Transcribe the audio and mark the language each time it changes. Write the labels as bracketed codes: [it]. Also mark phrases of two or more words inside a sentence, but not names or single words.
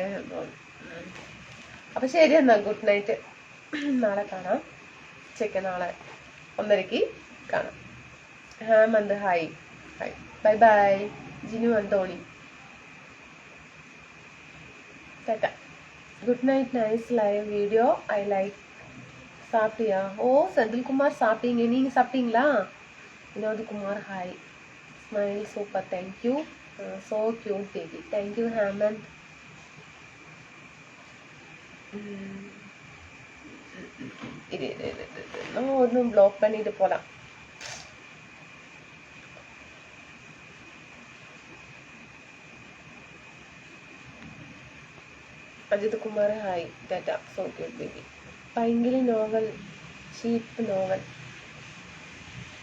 [ml] അപ്പൊ ശരി എന്നാ, [en] good night, [ml] നാളെ കാണാം. ഉച്ചയ്ക്ക് നാളെ 1:30 കാണാം. [en] ഹേമന്ത് hi hi, bye bye. ജിനു അന്തോണി tata, good night, nice live video, I like. [ta] சாப்பிட்டியா? ஓ, செந்தில்குமார் சாப்பிட்டீங்க, நீங்கள் சாப்பிட்டீங்களா? வினோத்குமார் ஹாய், [en] smile super, thank you, so cute baby, thank you [ta] ஹேமந்த். நம்ம ஒன்றும் ப்ளாக் பண்ணிட்டு போகலாம். [en] അജിത് കുമാർ hi, tata, so cute baby. [ml] ഭയങ്കര നോവൽ, [en] cheap novel.